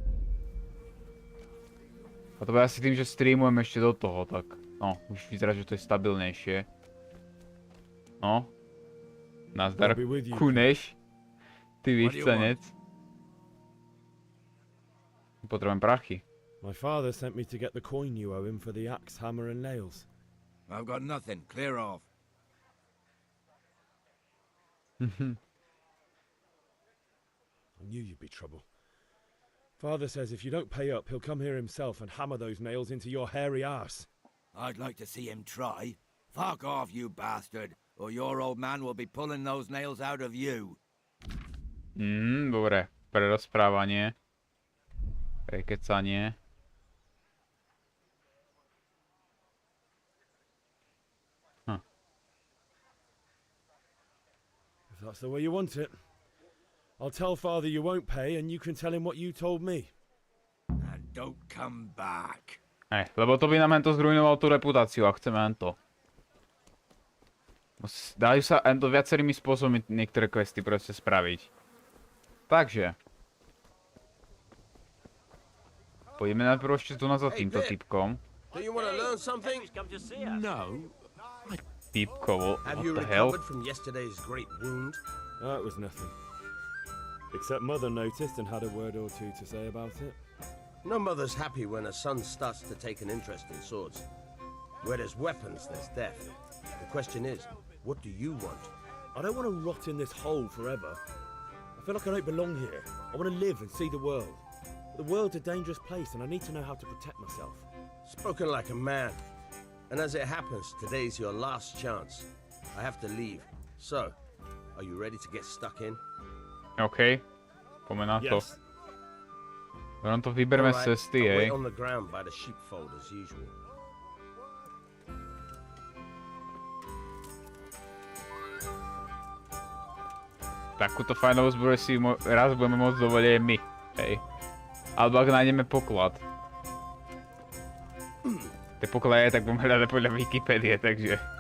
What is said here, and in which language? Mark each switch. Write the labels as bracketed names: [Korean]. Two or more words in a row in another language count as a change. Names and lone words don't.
[Slovak] A to bude asi tým, že streamujem ešte do toho, tak... No, už vyzerá, že to je stabilnejšie. No. Nazdar, Kuneš. Ty vychcanec. Potrebujem prachy. [English] My father sent me to get the coin you owe him for the axe, hammer and nails. I've got nothing. Clear off. I knew you'd be trouble. Father says if you don't pay up, he'll come here himself and hammer those nails into your hairy arse. I'd like to see him try. Fuck off, you bastard, or your old man will be pulling those nails out of you. [Slovak] Dobre. Prerozprávanie. Prekecanie. [English] If that's the way you want it, I'll tell father you won't pay and you can tell him what you told me. And don't come back. [Slovak] Lebo to by nám hento zrujnoval tú reputáciu a chceme hento. Dajú sa hento viacerými spôsobmi niektoré questy proste spraviť. Takže. Poďme najprv ešte tu za týmto typkom. Typkovo, [English] what the hell? That was nothing. Except mother noticed and had a word or two to say about it. No mother's happy when a son starts to take an interest in swords. Where there's weapons, there's death. The question is, what do you want? I don't want to rot in this hole forever. I feel like I don't belong here. I want to live and see the world. But the world's a dangerous place and I need to know how to protect myself. Spoken like a man. And as it happens, today's your last chance. I have to leave. So, are you ready to get stuck in? [Slovak] OK. Poďme na to. [English] Yes. [Slovak] Len to vyberme z cesty, [English] I'll [Slovak] hej. [English] wait on the ground by the sheepfold as usual. [Slovak] Takúto fajnovú zbroj si raz budeme môcť dovoliť aj my, hej. Alebo ak nájdeme poklad. Tie poklady tak budeme hľadať podľa Wikipédie, takže...